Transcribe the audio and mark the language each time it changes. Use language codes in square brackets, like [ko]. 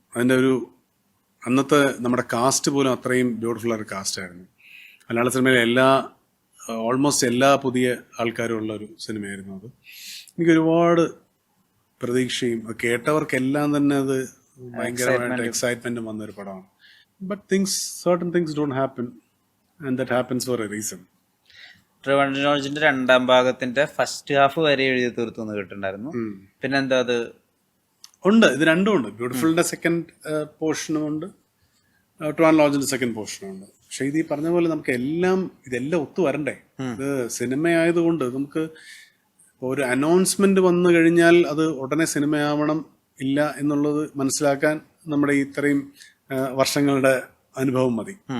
[ml] അതിൻ്റെ ഒരു അന്നത്തെ നമ്മുടെ കാസ്റ്റ് പോലും അത്രയും ബ്യൂട്ടിഫുൾ ആയൊരു കാസ്റ്റ് ആയിരുന്നു. മലയാള സിനിമയിലെ ഓൾമോസ്റ്റ് എല്ലാ പുതിയ ആൾക്കാരും ഉള്ള ഒരു സിനിമയായിരുന്നു അത്. എനിക്ക് ഒരുപാട് പ്രതീക്ഷയും കേട്ടവർക്കെല്ലാം തന്നെ അത് ഭയങ്കരമായിട്ട് എക്സൈറ്റ്മെന്റും വന്നൊരു പടമാണ്. [en] But certain things don't happen and that happens for a reason. [ml] Trivandrum ജോർജിന്റെ 2ാം ഭാഗത്തിന്റെ ഫസ്റ്റ് ഹാഫ് വരെ എഴുതി തീർത്തു കേട്ടിട്ടുണ്ടായിരുന്നു. പിന്നെ എന്താ അത് ഉണ്ട്, ഇത് രണ്ടും ഉണ്ട്. ബ്യൂട്ടിഫുളിന്റെ സെക്കൻഡ് പോർഷനും ഉണ്ട്, ട്രിവാൻഡ്രം ലോഞ്ചിന്റെ സെക്കൻഡ് പോർഷനും ഉണ്ട്. പക്ഷെ ഇത് ഈ പറഞ്ഞ പോലെ നമുക്ക് ഇതെല്ലാം ഒത്തു വരണ്ടേ. ഇത് സിനിമയായതുകൊണ്ട് നമുക്ക് ഒരു അനൗൺസ്മെന്റ് വന്നു കഴിഞ്ഞാൽ അത് ഉടനെ സിനിമയാവണം ഇല്ല എന്നുള്ളത് മനസ്സിലാക്കാൻ നമ്മുടെ ഇത്രയും വർഷങ്ങളുടെ അനുഭവം മതി.